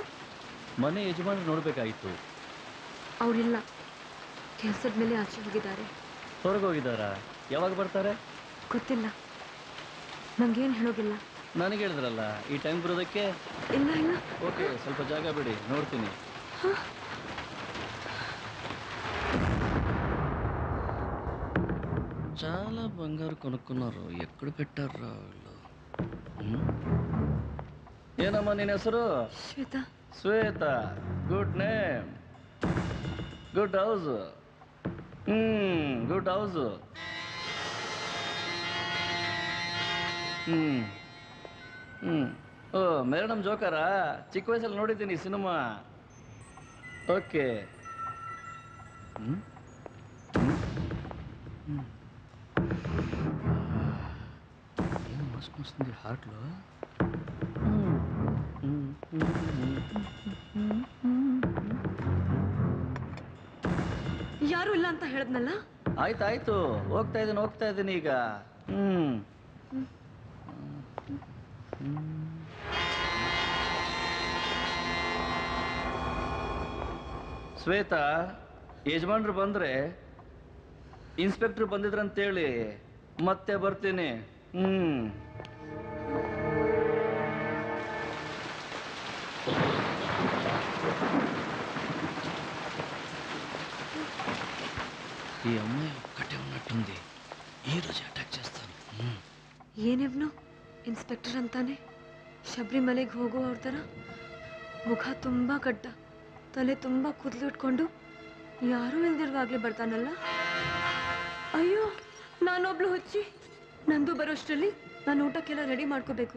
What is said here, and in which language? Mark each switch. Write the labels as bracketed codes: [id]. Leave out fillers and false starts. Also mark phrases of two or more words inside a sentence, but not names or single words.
[kn] ಮನೆ ಯಜಮಾನ ನೋಡ್ಬೇಕಾಗಿತ್ತು. ಅವರಿಲ್ಲ, ಕೆಲ್ಸದ ಮೇಲೆ ಆಚೆ ಹೋಗಿದ್ದಾರೆ. ಹೊರಗೋಗಿದ್ದಾರಾ? ಯಾವಾಗ ಬರ್ತಾರೆ? ಗೊತ್ತಿಲ್ಲ, ನಂಗೇನು ಹೇಳೋಗಿಲ್ಲ. ನನಗೆ ಹೇಳಿದ್ರಲ್ಲ ಈ ಟೈಮ್ ಬರೋದಕ್ಕೆ. ಇಲ್ಲ ಇಲ್ಲ. ಓಕೆ, ಸ್ವಲ್ಪ ಜಾಗ ಬಿಡಿ, ನೋಡ್ತೀನಿ. [te] చాలా బంగారు కొనుక్కున్నారు. ఎక్కడ పెట్టారా వీళ్ళు? [kn] ಏನಮ್ಮ ನಿನ್ನ ಹೆಸರು? ಶ್ವೇತಾ. [en] ಶ್ವೇತಾ, good name, good house. good house. [kn] ಓ, ಮೇಡಮ್ ಜೋಕರಾ? ಚಿಕ್ಕ ವಯಸ್ಸಲ್ಲಿ ನೋಡಿದ್ದೀನಿ ಸಿನಿಮಾ. ಓಕೆ. [te] ఏం మస్తు వస్తుంది హార్ట్లో. [kn] ಯಾರು ಇಲ್ಲ ಅಂತ ಹೇಳದ್ನಲ್ಲ. ಆಯ್ತಾಯ್ತು, ಹೋಗ್ತಾ ಇದ್ದೀನಿ ಈಗ. ಶ್ವೇತಾ, ಯಜಮಾನ್ರು ಬಂದ್ರೆ ಇನ್ಸ್ಪೆಕ್ಟರ್ ಬಂದಿದ್ರಂತೇಳಿ ಮತ್ತೆ ಬರ್ತೀನಿ. [te] ఈ అమ్మాయి ఒక్కటే ఉన్నట్టుంది. ఈ రోజు అటాక్ చేస్తాను. [kn] ಏನಿವ್ನು ಇನ್ಸ್ಪೆಕ್ಟರ್ ಅಂತಾನೆ? ಶಬರಿಮಲೆಗೆ ಹೋಗೋ ಅವ್ರ ಥರ ಮುಖ ತುಂಬ ಗಡ್ಡ, ತಲೆ ತುಂಬ ಕೂದಲು ಇಟ್ಕೊಂಡು ಯಾರೂ ಇಲ್ದಿರುವಾಗಲೇ ಬರ್ತಾನಲ್ಲ. ಅಯ್ಯೋ, ನಾನೊಬ್ಳು ಹುಚ್ಚಿ. ನಂದು ಬರೋಷ್ಟರಲ್ಲಿ ನಾನು ಊಟಕ್ಕೆಲ್ಲ ರೆಡಿ ಮಾಡ್ಕೋಬೇಕು.